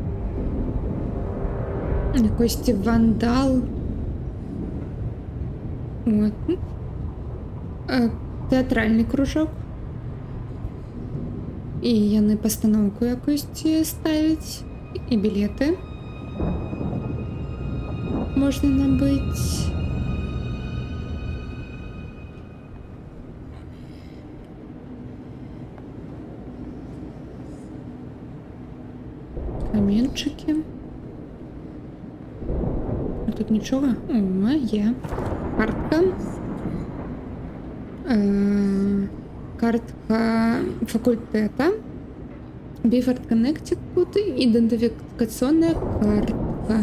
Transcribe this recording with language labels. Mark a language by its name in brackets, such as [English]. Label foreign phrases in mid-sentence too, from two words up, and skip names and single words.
[Ukrainian] Якийсь вандал. От. Театральний кружок. [Belarusian] І яны пастаноўку якусь ставяць. [Ukrainian] І білети можна набыць. Каменчики. А тут нічого? О, є. Картка. Картка факультета. Біфорд Коннектикут. [Russian] Идентификационная картка.